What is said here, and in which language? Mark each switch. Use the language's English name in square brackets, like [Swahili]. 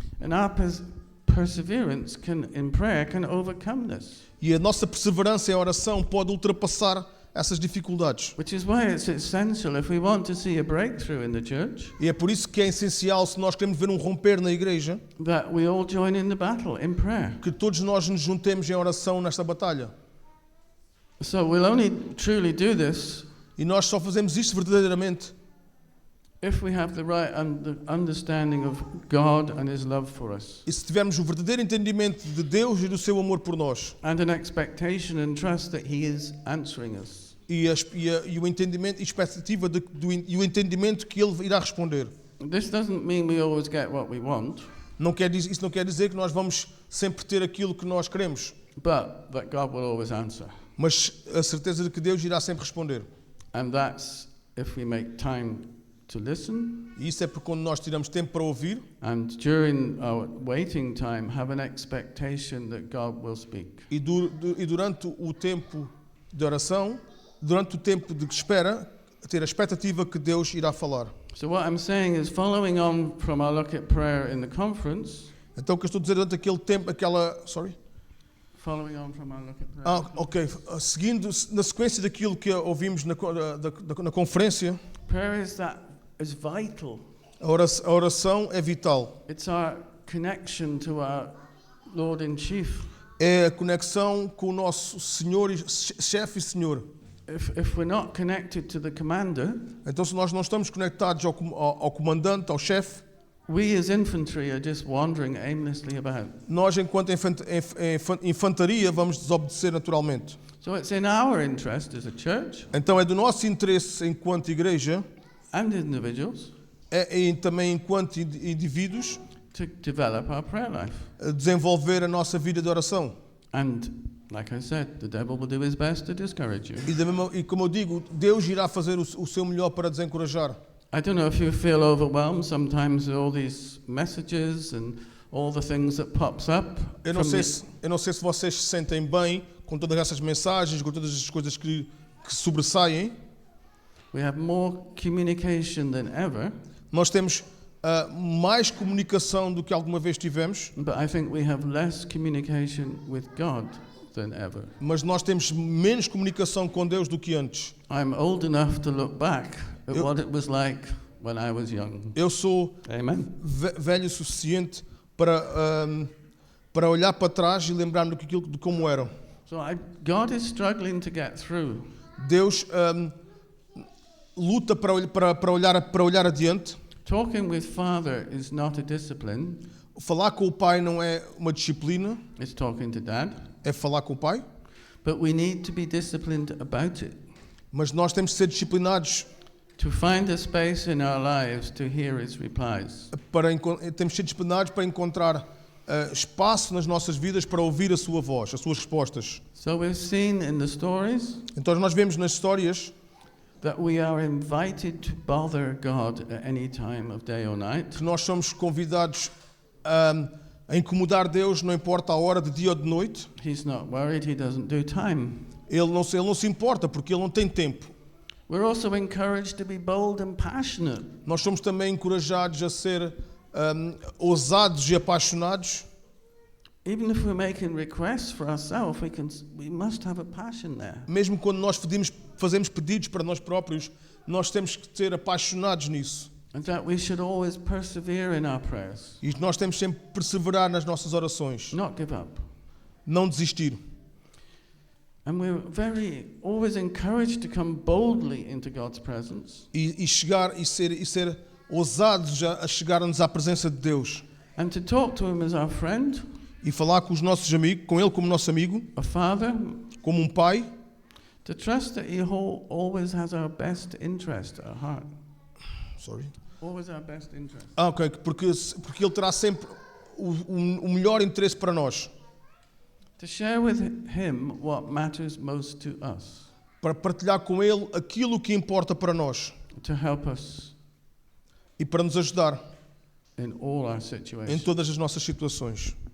[English] And our perseverance in prayer can overcome this. [Portuguese] E a nossa perseverança em oração pode ultrapassar essas dificuldades. [English] Which is why it's essential if we want to see a breakthrough in the church, [Portuguese] E é por isso que é essencial, se nós queremos ver um romper na igreja, [English] that we all join in the battle in prayer. [Portuguese] que todos nós nos juntemos em oração nesta batalha. [English] So we'll only truly do this [Portuguese] E nós só fazemos isto verdadeiramente [English] if we have the right understanding of God and His love for us, [Portuguese] e se tivermos o verdadeiro entendimento de Deus e do seu amor por nós. [English] and an expectation and trust that He is answering us. [Portuguese] E o entendimento e expectativa e o entendimento que Ele irá responder. [English] This doesn't mean we always get what we want, [Portuguese] Isso não quer dizer que nós vamos sempre ter aquilo que nós queremos, [English] but that God will always answer. [Portuguese] mas a certeza de que Deus irá sempre responder. [English] And that's if we make time to listen, [Portuguese] E isso é porque quando nós tiramos tempo para ouvir [English] and during our waiting time have an expectation that God will speak. [Portuguese] e durante o tempo de oração, durante o tempo de espera, ter a expectativa que Deus irá falar. [English] So what I'm saying is, following on from our look at prayer in the conference, [Portuguese] Então o que eu estou a dizer durante aquele tempo, [English] following on from our look at prayer. ok. [Portuguese] Seguindo na sequência daquilo que ouvimos na conferência, [English] Prayer is vital. [Portuguese] a oração é vital. [English] It's our connection to our Lord and Chief. [Portuguese] É a conexão com o nosso Senhor, chefe e Senhor. [English] If we're not connected to the commander, [Portuguese] Então se nós não estamos conectados ao comandante, ao chefe, [English] we as infantry are just wandering aimlessly about. [Portuguese] nós enquanto infantaria vamos desobedecer naturalmente. [English] So it's in our interest as a church [Portuguese] Então é do nosso interesse enquanto igreja, [English] and individuals [Portuguese] também enquanto indivíduos, [English] to develop our prayer life. [Portuguese] desenvolver a nossa vida de oração. [English] And like I said, the devil will do his best to discourage you. [Portuguese] E como eu digo, Deus irá fazer o seu melhor para desencorajar. [English] I don't know if you feel overwhelmed sometimes with all these messages and all the things that pops up. [Portuguese] Eu não sei se vocês se sentem bem com todas essas mensagens, com todas as coisas que sobressaem. [English] We have more communication than ever, [Portuguese] Nós temos mais comunicação do que alguma vez tivemos, [English] but I think we have less communication with God than ever. [Portuguese] mas nós temos menos comunicação com Deus do que antes. [English] I'm old enough to look back at what it was like when I was young. [Portuguese] Eu sou [English] Amen. [Portuguese] velho o suficiente para olhar para trás e lembrar-me de como eram. [English] So God is struggling to get through. [Portuguese] Deus luta para olhar adiante. [English] Talking with Father is not a discipline, [Portuguese] Falar com o pai não é uma disciplina, [English] it's talking to Dad. [Portuguese] é falar com o pai, [English] But we need to be disciplined about it, [Portuguese] mas nós temos de ser disciplinados [English] to find a space in our lives to hear His replies. [Portuguese] temos de ser disciplinados para encontrar espaço nas nossas vidas para ouvir a sua voz, as suas respostas. [English] So we've seen in the stories [Portuguese] Então nós vemos nas histórias [English] that we are invited to bother God at any time of day or night. [Portuguese] que nós somos convidados a incomodar Deus, não importa a hora de dia ou de noite. [English] He's not worried, He doesn't do time. [Portuguese] Ele não se importa porque Ele não tem tempo. [English] We're also encouraged to be bold and passionate. [Portuguese] Nós somos também encorajados a ser ousados e apaixonados. [English] Even if we're making requests for ourselves, we must have a passion there. [Portuguese] Mesmo quando nós fazemos pedidos para nós próprios, nós temos que ser apaixonados nisso. [English] And that we should always persevere in our prayers, [Portuguese] E nós temos sempre que perseverar nas nossas orações. [English] not give up. [Portuguese] Não desistir. [English] And we're always encouraged to come boldly into God's presence [Portuguese] E ser ousados a chegar-nos à presença de Deus. [English] and to talk to Him as our friend, [Portuguese] E falar com os nossos amigos, com Ele como nosso amigo, [English] a father, [Portuguese] como um pai, [English] To trust that He always has our best interest at heart. Sorry. Always our best interest. [Portuguese] Ok, porque Ele terá sempre o melhor interesse para nós. [English] To share with Him what matters most to us. [Portuguese] Para partilhar com Ele aquilo que importa para nós. [English] To help us [Portuguese] E para nos ajudar [English] in all our [Portuguese] em [English] situations. [Portuguese] todas as nossas situações.